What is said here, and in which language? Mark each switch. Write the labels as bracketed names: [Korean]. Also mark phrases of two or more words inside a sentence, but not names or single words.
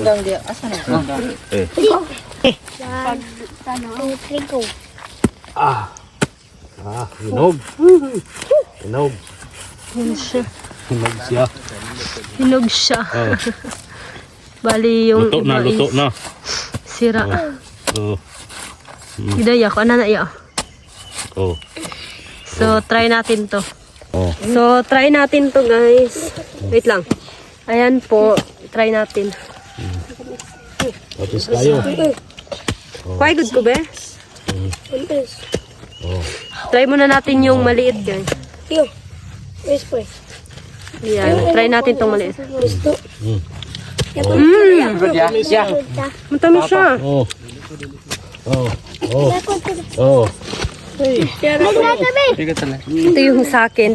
[Filipino] Hinog. Hinog. Hinog siya. Hinog siya. Hinog siya. Oh. Bali yung Luto na, iba luto is na. sira. Oh. Hidaya ko, ano na iya? Oh. So, try natin to. Oh. So, try natin to, guys. Wait lang. Ayan po, try natin. Tapos tayo. [English] Quite good [Filipino] ko, be? Oh. Try muna natin yung maliit, guys. Ayan, try natin tong maliit. Matamis siya. Oh. Oh. Oh. Oh. Ito yung sa akin.